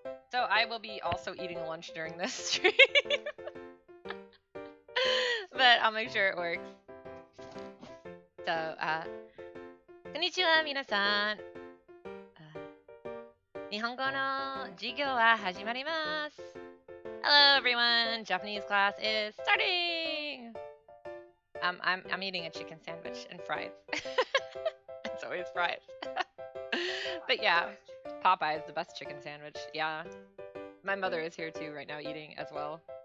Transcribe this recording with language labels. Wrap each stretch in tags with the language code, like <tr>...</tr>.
<en>So I will be also eating lunch during this stream, but I'll make sure it works.</en> <ja>So, konnichiwa, 皆さん。日本語の授業は始まります。</ja> <en>Hello, everyone. Japanese class is starting. I'm eating a chicken sandwich and fries. It's always fries. But yeah, Popeye's the best chicken sandwich. Yeah. My mother is here too right now eating as well.</en>